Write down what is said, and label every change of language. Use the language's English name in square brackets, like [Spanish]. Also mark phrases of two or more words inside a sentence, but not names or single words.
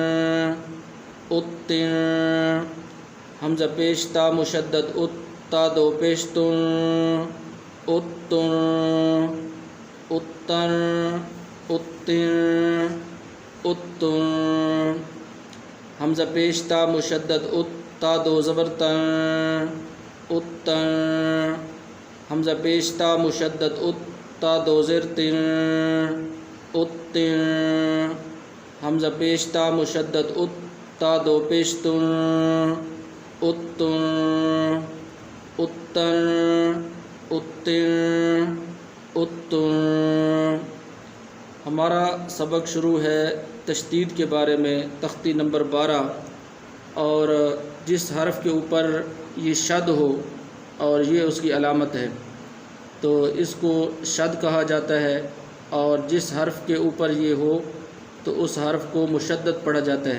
[Urdu] اتن حمزہ پیش تا مشدد ات تا دو پیش تن اتن اتن اتن اتن حمزہ پیش تا مشدد ات تا دو زبر تن اتن حمزہ پیش تا مشدد ات تا دو زیر تن اتن حمزہ پیش تا مشدد ات تا دو پیش تن اتن اتن اتن اتن ہمارا سبق شروع ہے تشدید کے بارے میں، تختی نمبر 12، اور جس حرف کے اوپر یہ شد ہو اور یہ اس کی علامت ہے تو اس کو شد کہا جاتا ہے، اور جس حرف کے اوپر یہ ہو تو اس حرف کو مشدد پڑھا جاتا ہے۔